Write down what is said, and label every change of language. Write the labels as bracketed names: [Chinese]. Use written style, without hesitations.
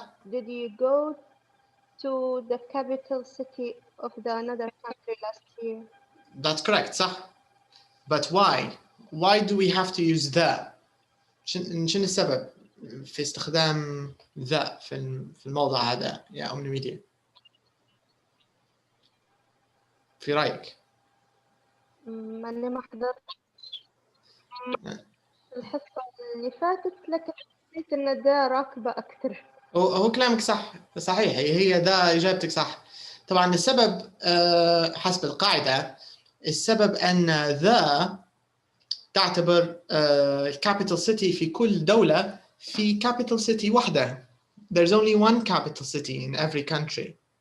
[English] Did you go to the capital city of another country last year? That's correct, [Arabic] صح. [English] But why? Why do we have to use the? [Arabic] شنو السبب في استخدام the في الموضوع هذا يا أمنيميديا؟ في رأيك؟ أنا ما حضرت الحصة اللي فاتت، لكن حسيت إن ده راكبة أكثر. هو كلامك صح، صحيح، هي ده إجابتك صح. طبعا السبب حسب القاعدة، السبب أن the تعتبر capital city في كل دولة في capital city واحدة. [English] There's only one capital city in every country.